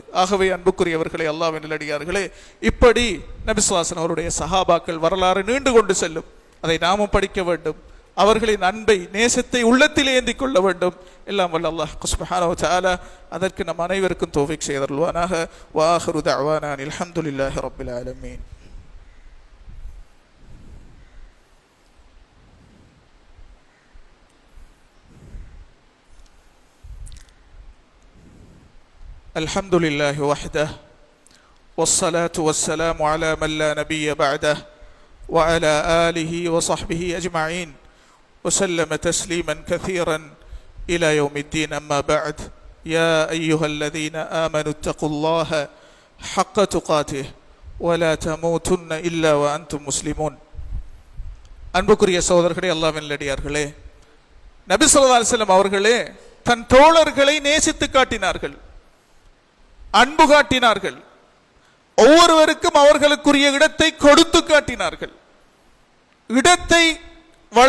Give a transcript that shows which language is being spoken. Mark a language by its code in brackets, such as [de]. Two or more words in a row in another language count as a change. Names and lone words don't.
[ta] ஆகவே அன்புக்குரியவர்களே, அல்லாஹ்வின் நல்லடியார்களே, இப்படி நபி [ar] صلى الله عليه وسلم [ta] அவருடைய சஹாபாக்கள் வரலாறு நீண்டு கொண்டு செல்லும். அதை நாமும் படிக்க வேண்டும். அவர்களின் அன்பை நேசத்தை உள்ளத்திலே ஏந்தி கொள்ள வேண்டும். எல்லாம் வல்ல அல்லாஹ் [ar] سبحانه وتعالى [ta] அதற்கு நம் அனைவருக்கும் தௌஃபீக் செய்தருள்வானாக. [ar] وآخر دعوانا الحمد لله رب العالمين. الحمد لله وحده والصلاة والسلام على من لا نبي بعده وعلى آله وصحبه أجمعين وسلم تسليما كثيرا إلى يوم الدين. أما بعد، يا أيها الذين آمنوا اتقوا الله حق تقاته ولا تموتن إلا وأنتم مسلمون. [ta] அன்புக்குரிய சகோதரர்களே, அல்லாஹ்வின் நல்லடியார்களே, நபி [ar] صلى الله عليه وسلم [ta] அவர்களே தன் தோழர்களை நேசித்து காட்டினார்கள், அன்பு காட்டினார்கள். ஒவ்வொருவருக்கும் அவர்களுக்குரிய இடத்தை கொடுத்து காட்டினார்கள், இடத்தை வழங்கினார்கள்.